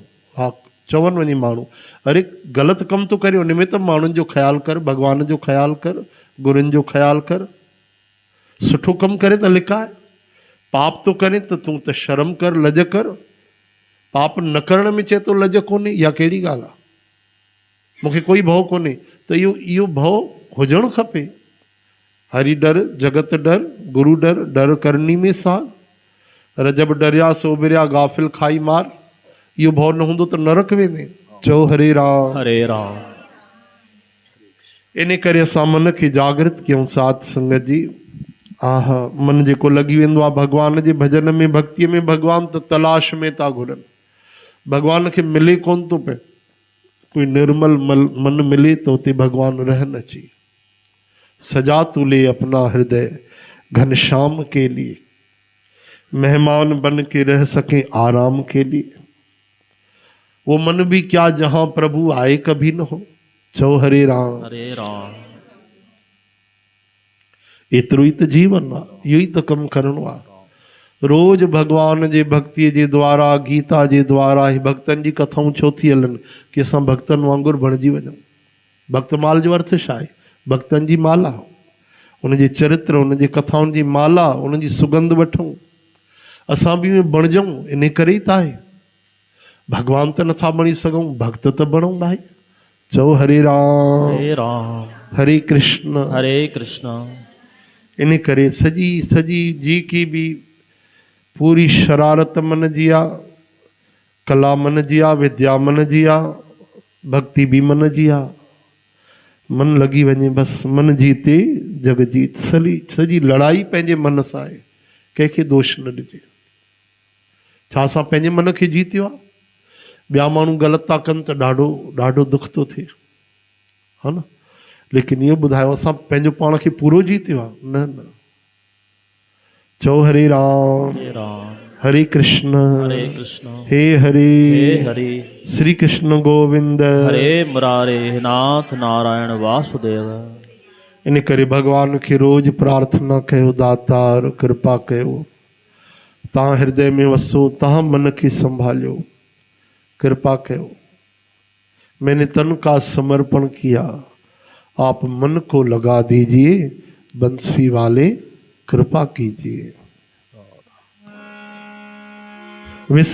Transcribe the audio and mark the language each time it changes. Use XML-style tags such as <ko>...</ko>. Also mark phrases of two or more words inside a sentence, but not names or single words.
<sd>हा, चवनि वञी माण्हू अरे ग़लति कमु थो करे, उन में त माण्हुनि जो ख़्यालु कर, भॻवान जो ख़्यालु कर, गुरुनि जो ख़्यालु कर। सुठो कमु करे त लिकाए, पाप थो करे त तूं त शर्म कर, लज कर। पाप न करण में चए थो लज कोन्हे, इहा कहिड़ी ॻाल्हि आहे? मूंखे कोई भउ कोन्हे, त इहो भउ हुजणु खपे।</sd> <hi>हरि डर जगत डर, गुरु डर, डर करनी में सार। रजब डरिया सोबिरिया गाफिल खाई मार।</hi> <sd>इहो भउ न हूंदो त नरक वेंदे। चओ हरे राम। हरे राम। इन करे असां मन खे जागृत कयूं साध संगत जी। आहा, मन जेको लॻी वेंदो आहे भॻवान जे भॼन में, भक्तीअ में, भॻवान त तलाश में था घुरनि, भॻवान खे मिले कोन थो पए। कोई निर्मल मन मिले तो उते भगवान रहन अची।</sd> <hi>सजा तू ले अपना हृदय घनश्याम के लिए, मेहमान बन के रह सके आराम के लिए। वो मन भी क्या जहां प्रभु आए कभी न हो।</hi> <sd>चओ हरे राम। हरे राम। एतिरो ई त जीवन आहे, इहो ई त कमु करिणो आहे। रोज़ भगवान जे भक्तीअ जे द्वारा, गीता जे द्वारा, ही भक्तनि जी कथाऊं छो थी हलनि कि असां भक्तनि वांगुरु बणिजी वञूं। भक्तमाल जो अर्थ छा आहे? भक्तनि जी माला, उनजे चरित्र, उनजे कथाउनि जी माला, उनजी सुगंध वठूं, असां बि बणिजूं। इन करे ई त आहे। भगवान त नथा बणी सघूं, भक्त त बणूं भाई। चओ हरे राम। हरे राम। हरे कृष्ण। हरे कृष्ण। इन करे सजी जी की भी पूरी शरारत मन जी आहे, कला मन जी आहे, विद्या मन जी आहे, भक्ति भी मन जी आहे। मन लॻी वञे बसि,</sd> <hi>मन जीते जग जीत।</hi> <sd>सॼी लड़ाई पंहिंजे मन सां आहे, कंहिंखे दोष न ॾिजे। छा असां पंहिंजे मन खे जीतियो आहे? ॿिया माण्हू ग़लति था कनि त ॾाढो दुख थो थिए, हा न। लेकिन इहो ॿुधायो असां पंहिंजो पाण खे पूरो जीतियो आहे? न। चओ हरे राम। हरे राम। हरे कृष्ण। हरे कृष्ण। हे हरे। हे हरे। श्री कृष्ण गोविंद। हरे मुरारे नाथ नारायण वासुदेव। इन करे भगवान खे रोज प्रार्थना कयो, दातार कृपा कयो, तव्हां हृदय में वसो, तव्हां मन खे संभालियो, कृपा कयो।</sd> <hi>मैंने तन का समर्पण किया, आप मन को लगा दीजिए, बंसी वाले कृपा कीजिए।</hi>